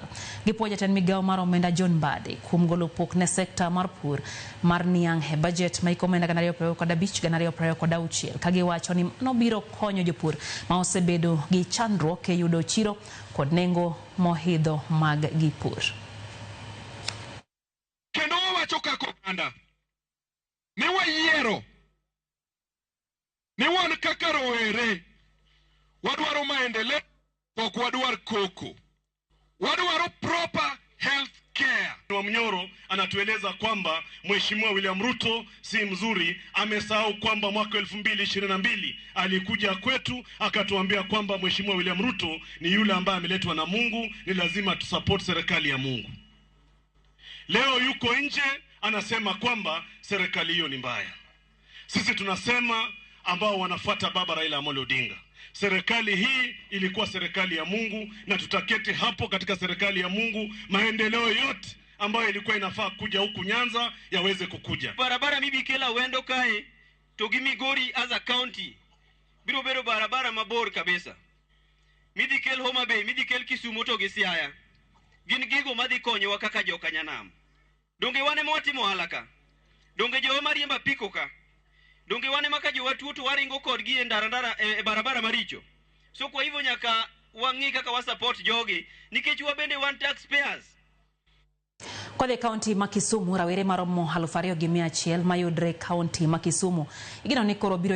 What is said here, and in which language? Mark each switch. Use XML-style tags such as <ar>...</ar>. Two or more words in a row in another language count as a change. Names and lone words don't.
<luo>Gipuoyo jatend migawo mar omenda John Mbadi kuom golo pok ne sekta mar pur mar niang' e budget ma ikomenda 2025-2026 kagiwacho ni no biro konyo jopur ma osebedo gi chandruok e yudo chiro kod nengo mohidho mag gipur. Kendo wacho kako oganda ne wayiero ne wan kaka rowere wadwaro maendeleo, ok wadwar koko, wadwaro</luo> <en>proper health care.</en> <sw>Mnyoro anatueleza kwamba Mheshimiwa William Ruto si mzuri, amesahau kwamba mwaka 2022 alikuja kwetu akatuambia kwamba Mheshimiwa William Ruto ni yule ambaye ameletwa na Mungu, ni lazima tusupport serikali ya Mungu. Leo yuko nje anasema kwamba serikali hiyo ni mbaya. Sisi tunasema ambao wanafuata baba Raila Odinga, serikali hii ilikuwa serikali ya Mungu na tutaketi hapo katika serikali ya Mungu, maendeleo yote ambayo ilikuwa inafaa kuja huku Nyanza yaweze kukuja.</sw> <luo>Barabara mibi kela wendo kae to Migori</luo> <en>as a county</en> <luo>biro bero barabara mabor kabisa. Midhi kel Homa Bay, midhi kel Kisumu to gi Siaya. Gin gigo madhi konyowa kaka joka Nyanam. Donge wane motimo halaka. Donge jo mariemba piko ka. Donge wane maka jo watuo to waringo kodgi e ndara e barabara maricho. So</luo> <sw>kwa hivyo</sw> <luo>nyaka wangi kaka wa support jogi nikech wabende wan taxpayers. Kwa kaunti ma Kisumu, rawere maromo 2,100 mayudre kaunti ma Kisumu igeno ni koro biro</luo>